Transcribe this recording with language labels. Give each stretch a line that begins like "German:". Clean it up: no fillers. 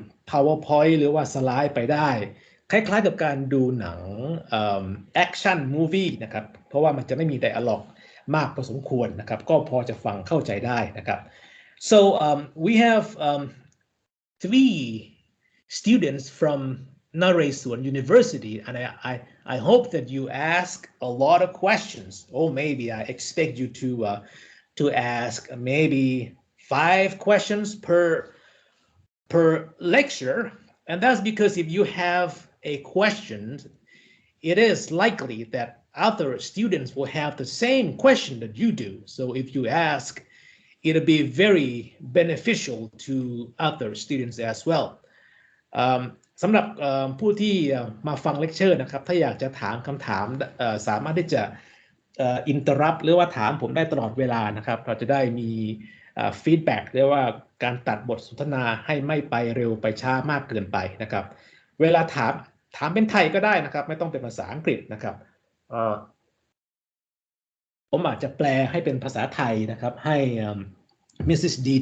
Thai: PowerPoint หรือว่าสไลด์ไปได้คล้ายๆกับการดูหนังaction movie นะครับเพราะว่ามันจะไม่มี dialogue มากพอสมควรนะครับก็พอจะฟังเข้าใจได้นะครับ
English: so we have 3 students from Naresuan University, and I hope that you ask a lot of questions. Or maybe I expect you to ask maybe 5 questions per lecture, and that's because if you have a question, it is likely that other students will have the same question that you do. So if you ask, it'll be very beneficial to other students as well.
Thai: สำหรับผู้ที่มาฟังเลคเชอร์นะครับถ้าอยากจะถามคำถามสามารถที่จะอินเตอร์รัปหรือว่าถามผมได้ตลอดเวลานะครับเราจะได้มีฟีดแบ็กเรียกว่าการตัดบทสนทนาให้ไม่ไปเร็วไปช้ามากเกินไปนะครับเวลาถามเป็นไทยก็ได้นะครับไม่ต้องเป็นภาษาอังกฤษนะครับผมอาจจะแปลให้เป็นภาษาไทยนะครับให้Mrs. D.